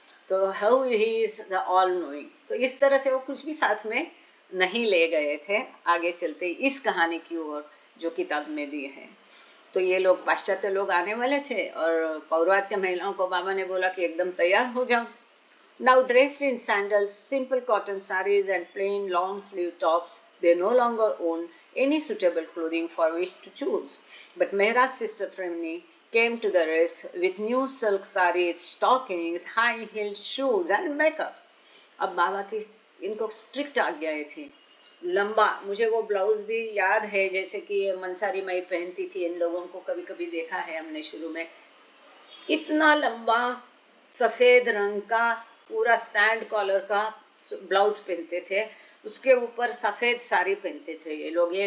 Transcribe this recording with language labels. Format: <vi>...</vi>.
<hi>तो</hi> <en>How he is the all knowing.</en> <hi>तो इस तरह से वो कुछ भी साथ में नहीं ले गए थे आगे चलते इस कहानी की ओर जो किताब में दी है. तो ये लोग पाश्चात्य लोग आने वाले थे और पौर्वात्य महिलाओं को बाबा ने बोला कि एकदम तैयार हो जाओ.</hi> <en>Now dressed in sandals, simple cotton sarees and plain long sleeve tops, they no longer own any suitable clothing for which to choose. But Mehra's sister Fremni came to the rest with new silk sarees, stockings, high-heeled shoes and makeup.</en> <hi>अब बाबा की इनको strict आज्ञाएं थी. लंबा, मुझे वो blouse भी याद है जैसे कि मंसारी माई पहनती थी. इन लोगों को कभी कभी देखा है हमने शुरू में, इतना लंबा सफेद रंग का पूरा स्टैंड कॉलर का ब्लाउज पहनते थे, उसके ऊपर सफेद साड़ी पहनते थे ये लोग.</hi>